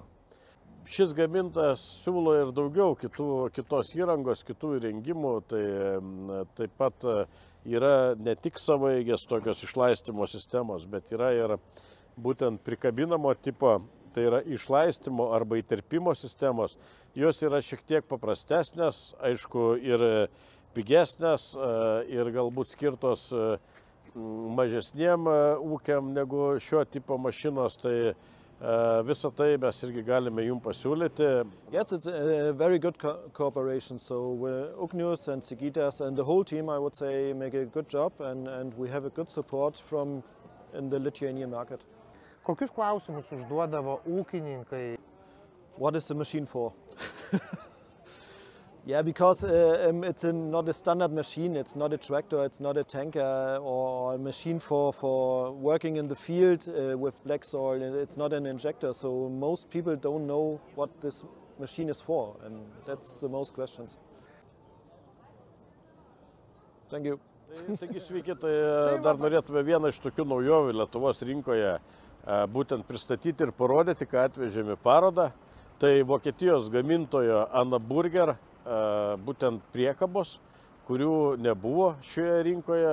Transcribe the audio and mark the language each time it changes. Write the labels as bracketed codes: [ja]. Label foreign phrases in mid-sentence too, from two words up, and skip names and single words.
[lt] Šis gamintojas siūlo ir daugiau kitos įrangos, kitų įrengimų, tai taip pat yra ne tik savaeigės tokios išlaistymo sistemos, bet yra ir būtent prikabinamo tipo, tai yra išlaistymo arba įterpimo sistemos. Jos yra šiek tiek paprastesnės, aišku, ir pigesnės ir galbūt skirtos mažesniem ūkiam negu šio tipo mašinos, tai visą tai mes irgi galime jums pasiūlyti. [en] Yes, it's a very good cooperation. So Ugnius and Sigitas and the whole team, I would say, make a good job and we have a good support in the Lithuanian market. [lt] Kokius klausimus užduodavo ūkininkai? [en] What is the machine for? Yeah, because it's not a standard machine, it's not a tractor, it's not a tanker or a machine for working in the field with black soil, it's not an injector, so most people don't know what this machine is for, and that's the most questions. Thank you. [lt] Taigi sveiki, tai dar norėtume vieną iš tokių naujovių Lietuvos rinkoje būtent pristatyti ir parodyti, ką atvežėme parodą. Tai Vokietijos gamintojo Anna Burger, būtent priekabos, kurių nebuvo šioje rinkoje.